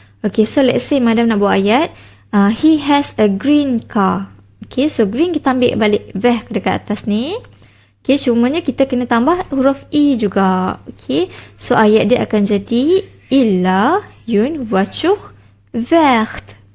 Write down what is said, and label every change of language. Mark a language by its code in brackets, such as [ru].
[ms] Okay, so let's say Madam nak buat ayat, [en] he has a green car. [ms] Okay, so green kita ambil balik vert dekat atas ni. Okay, cumanya kita kena tambah huruf i juga. Okay, so ayat dia akan jadi, [fr] il a une voiture verte.